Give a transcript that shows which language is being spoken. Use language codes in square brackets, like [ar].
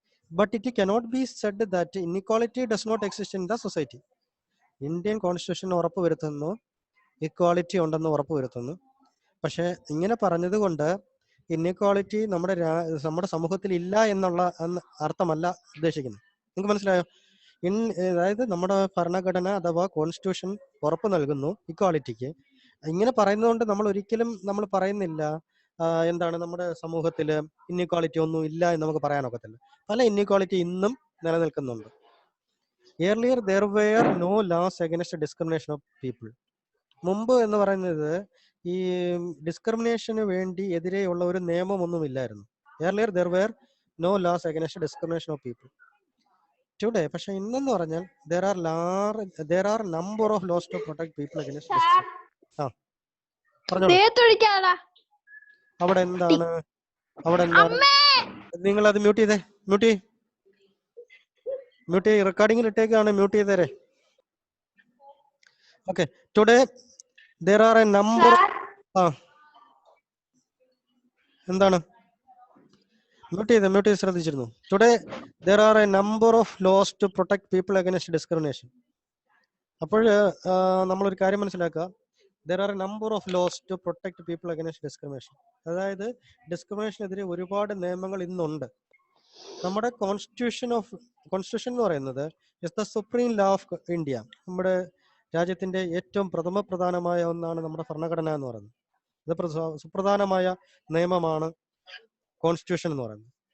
[en] But it cannot be said that inequality does not exist in the society. [ml] Indian Constitution ഉറപ്പ് വരുത്തുന്നു equality ഉണ്ടെന്ന് ഉറപ്പ് വരുത്തുന്നു. പക്ഷെ ഇങ്ങനെ പറഞ്ഞത് കൊണ്ട് ഇന്നെക്വാളിറ്റി നമ്മുടെ സമൂഹത്തിൽ ഇല്ല എന്നുള്ള അർത്ഥമല്ല ഉദ്ദേശിക്കുന്നത്. നിങ്ങൾക്ക് മനസ്സിലായോ? അതായത് നമ്മുടെ ഭരണഘടന അഥവാ കോൺസ്റ്റിറ്റ്യൂഷൻ ഉറപ്പ് നൽകുന്നു ഇക്വാളിറ്റിക്ക്. ഇങ്ങനെ പറയുന്നതുകൊണ്ട് നമ്മൾ പറയുന്നില്ല എന്താണ് നമ്മുടെ സമൂഹത്തിൽ ഇന്നെക്വാളിറ്റി ഒന്നും ഇല്ല എന്ന് നമുക്ക് പറയാനൊക്കത്തില്ല. പല ഇന്നെക്വാളിറ്റി ഇന്നും നിലനിൽക്കുന്നുണ്ട്. [en] Earlier there were no laws against discrimination of people. [ml] മുമ്പ് എന്ന് പറയുന്നത് ഈ ഡിസ്ക്രിമിനേഷന് വേണ്ടി എതിരെയുള്ള ഒരു നിയമമൊന്നുമില്ലായിരുന്നു. [en] Earlier there were no laws against discrimination of people. Today [ml] പക്ഷെ ഇന്നെന്ന് പറഞ്ഞാൽ [en] there are number of laws to protect people against discrimination. [ml] അവിടെ എന്താണ് നിങ്ങൾ അത് മ്യൂട്ട് ചെയ്തേ റെക്കോർഡിംഗിൽ ഇട്ടേക്കാണ്. Mute ചെയ്തേരെ. Okay. [en] Today there are a number. [ml] എന്താണ് മ്യൂട്ട് ചെയ്ത് ശ്രദ്ധിച്ചിരുന്നു. [en] Today there are a number of laws to protect people against discrimination. [ml] അപ്പോൾ നമ്മളൊരു കാര്യം മനസ്സിലാക്കുക. [en] There are a number of laws to protect people against discrimination. [ml] അതായത് ഡിസ്ക്രിമിനേഷനെതിരെ ഒരുപാട് നിയമങ്ങൾ ഇന്നുണ്ട്. നമ്മുടെ കോൺസ്റ്റിറ്റ്യൂഷൻ എന്ന് പറയുന്നത് [en] Is the supreme law of India. [ml] നമ്മുടെ രാജ്യത്തിന്റെ ഏറ്റവും പ്രധാനമായ ഒന്നാണ് നമ്മുടെ ഭരണഘടന എന്ന് പറയുന്നത്. ഇത് സുപ്രധാനമായ നിയമമാണ് കോൺസ്റ്റിറ്റ്യൂഷൻ എന്ന് പറയുന്നത്.